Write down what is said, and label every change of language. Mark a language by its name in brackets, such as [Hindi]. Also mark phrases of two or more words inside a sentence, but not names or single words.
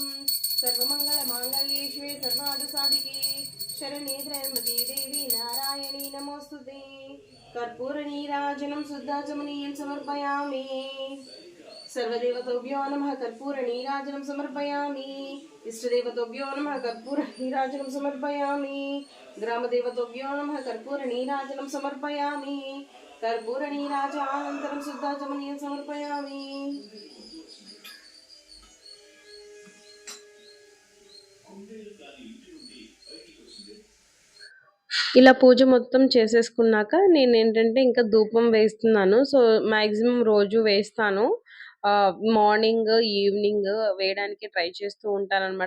[Sanskrit] सर्वमङ्गलमाङ्गल्ये शिवे सर्वार्थसाधिके शरण्ये त्र्यम्बके देवी नारायणी नमोऽस्तु ते कर्पूरनीराजनं शुद्धाचमनीयं समर्पयामि सर्वदेवताभ्यो नमः कर्पूरनीराजनं समर्पयामि इष्टदेवताभ्यो नमः कर्पूरनीराजनं समर्पयामि ग्रामदेवताभ्यो नमः कर्पूरनीराजनं समर्पयामि कर्पूरनीराजानन्तरं शुद्धाचमनीयं समर्पयामि [Telugu] ఇలా పూజ మొత్తం చేసేసుకున్నాక నేనేంటంటే ఇంకా ధూపం వేస్తున్నాను. సో, మాక్సిమం రోజు వేస్తాను. మార్నింగ్, ఈవినింగ్ వేయడానికి ట్రై చేస్తూ ఉంటాననమాట.